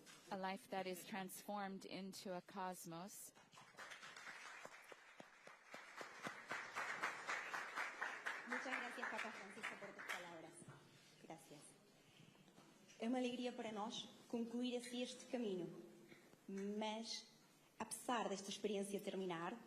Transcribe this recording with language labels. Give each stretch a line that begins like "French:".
English: A life that is transformed into a cosmos.
Spanish: Muchas gracias, Papa Francisco, por tus palabras. Gracias.
Portuguese: É uma alegria para nós concluir assim este caminho, mas apesar desta experiência terminar,